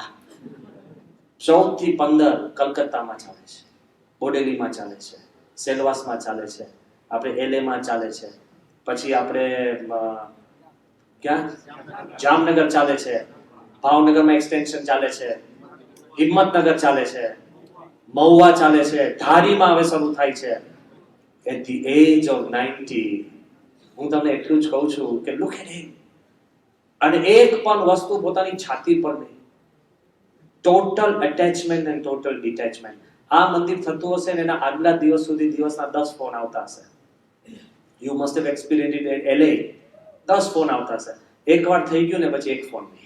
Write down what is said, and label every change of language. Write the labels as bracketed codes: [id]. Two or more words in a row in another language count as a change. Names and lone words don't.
[gu] 14 થી 15 કલકત્તામાં ચાલે છે, બોડેલીમાં ચાલે છે, સેલવાસમાં ચાલે છે, આપણે એલેમાં ચાલે છે, પછી આપણે ક્યાં જામનગર ચાલે છે, ભાવનગરમાં એક્સટેન્શન ચાલે છે, હિંમતનગર ચાલે છે, મહુવા ચાલે છે, ધારીમાં હવે શરૂ થાય છે. [en] At the age of 90, [gu] હું તમને એટલું જ કહું છું કે [en] look at him. [gu] અને એક પણ વસ્તુ પોતાની છાતી પર નહીં. [en] total attachment and total detachment. [gu] આ મંદિર થતું હશે ને એના આગલા દિવસ સુધી દિવસના 10 ફોન આવતા હશે. [en] you must have experienced it at LA. [gu] 10 ફોન આવતા હશે. એકવાર થઈ ગયું ને પછી એક ફોન નહીં.